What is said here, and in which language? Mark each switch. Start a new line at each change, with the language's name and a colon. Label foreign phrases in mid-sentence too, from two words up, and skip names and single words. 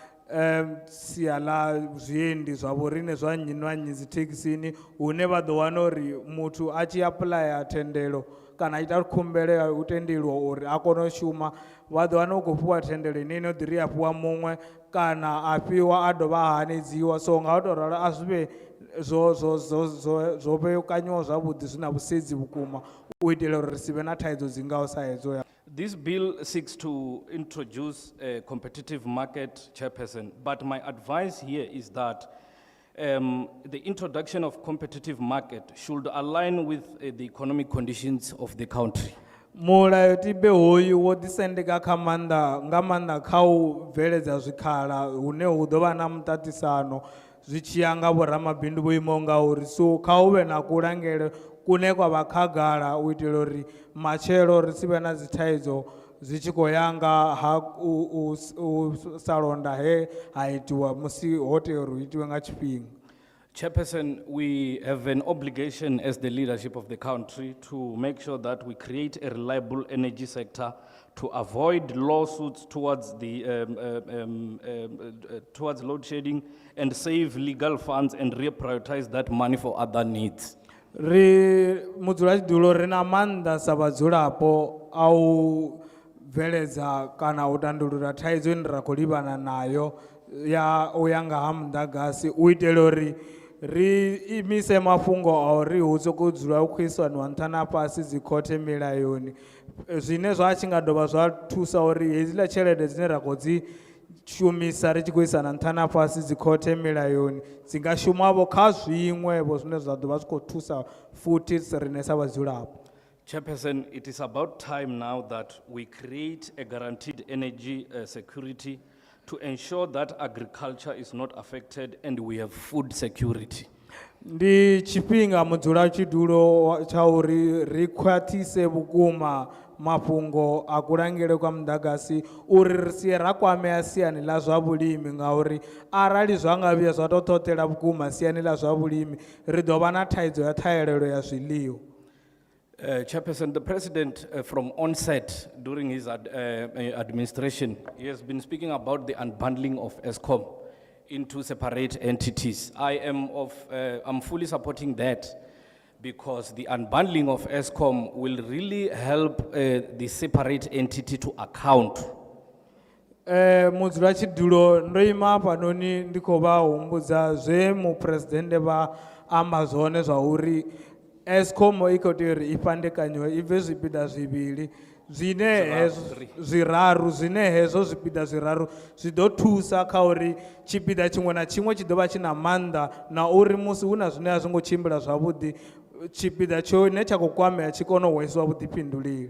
Venda: sia ḽa zwiendi zwa vhoriṋe zwa nnyi na nnyi dzithekhisini hune vha ḓo wana uri muthu a tshi apuḽaya thendelo kana ita khumbelo ya u tendeliwa uri a kone u shuma vha ḓo wana u khou fhiwa thendelo ine ino ḓiri a fhiwa muṅwe kana a fhiwa a dovha a hanedziwa. So nga u tou ralo a zwi vhe zwo vhekanyiwa zwavhuḓi zwi na vhusedzi vhukuma u itela uri ri si vhe na thaidzo dzi ngaho sa hedzo ya.
English: This bill seeks to introduce a competitive market, Chairperson, but my advice here is that the introduction of competitive market should align with the economic conditions of the country.
Venda: Mulayotibe hoyu wo ḓisendeka kha nga maanḓa kha u bveledza zwikhala hune hu ḓo vha na muṱaṱisano zwi tshi ya nga vhoramabindu vho imaho ngauri. So kha hu vhe na kulangele kune kwa vha khagala u itela uri matshelo ri si vhe na dzi thaidzo zwi tshi khou ya nga ha u sa londa he ha itiwa musi ho tea uri hu itiwe nga tshifhinga.
English: Chairperson, we have an obligation as the leadership of the country to make sure that we create a reliable energy sector to avoid lawsuits towards towards load shedding and save legal funds and reprioritize that money for other needs.
Venda: Mudzulatshidulo ri na maanḓa sa vhadzulapo a u bveledza kana u tandulula thaidzo ine ra khou livhana nayo ya u ya nga ha muḓagasi u itela uri ri imise mafhungo a uri hu sokou dzula hu khou isaniwa nṱha na fhasi dzi khothe milayoni zwine zwa tshi nga dovha zwa thusa uri hedziḽa tshelede dzine ra khou dzi shumisa ri tshi khou isana nṱha na fhasi dzi khothe milayoni dzi nga shumavho kha zwiṅwevho zwine zwa ḓo vha zwi khou thusa futhi riṋe sa vhadzulapo.
English: Chairperson, it is about time now that we create a guaranteed energy security to ensure that agriculture is not affected and we have food security.
Venda: Ndi tshifhinga mudzulatshidulo tsha uri ri khwaṱhise vhukuma mafhungo a kulangele kwa muḓagasi uri ri sie ra kwamea siani ḽa zwa vhulimi ngauri arali zwa nga vhuya zwa tou ṱhoṱela vhukuma siani ḽa zwa vhulimi ri ḓo vha na thaidzo ya ṱhahelelo ya zwiḽiwa.
English: Chairperson, the President from onset during his administration, he has been speaking about the unbundling of ESCOM into separate entities. I'm fully supporting that because the unbundling of ESCOM will really help the separate entity to account.
Venda: Mudzulatshidulo ndo ima hafhanoni ndi khou vha humbudza zwe mupresidennde vha amba zwone zwa uri ESCOM I khou tea uri I fhandekanyiwe I bve zwipiḓa zwivhili zwiraru zwine hezwo zwipiḓa zwiraru zwi ḓo thusa kha uri tshipiḓa tshiṅwe na tshiṅwe tshi ḓo vha tshi na maanḓa na uri musi hu na zwine a zwi ngo tshimbila zwavhuḓi tshipiḓa tshone tsha khou kwamea tshi kone u hwesiwa vhuḓifhinduleli.